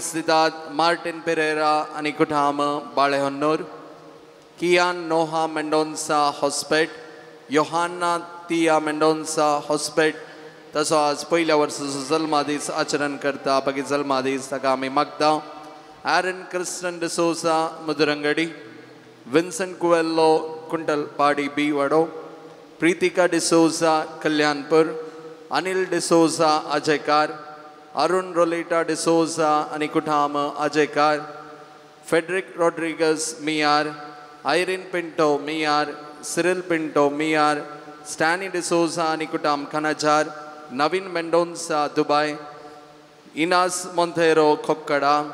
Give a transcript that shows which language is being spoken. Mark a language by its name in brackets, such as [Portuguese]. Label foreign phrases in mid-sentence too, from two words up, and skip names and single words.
[Konkani] दितात मार्टिन पेरेरा आनी कुठाम बाळेहोन्नूर कियान नोहा मेंडोन्सा हॉस्पेट योहान्ना तिया मेंडोन्सा हॉस्पेट तसो आज पयल्या वर्साचो जल्मा दीस आचरण करता बाकी जल्मा दीस ताका आमी मागता Aaron Kristen D'Souza Mudurangadi Vincent Coelho Kuntalpadi B Vado Pritika D'Souza Kalyanpur Anil D'Souza Ajaykar Arun Rolita D'Souza Anikuthama Ajaykar Frederick Rodriguez Miyar Irene Pinto Miyar Cyril Pinto Miyar Stanley D'Souza Anikutam Kanajar Navin Mendonça Dubai Inas Montero Kokkada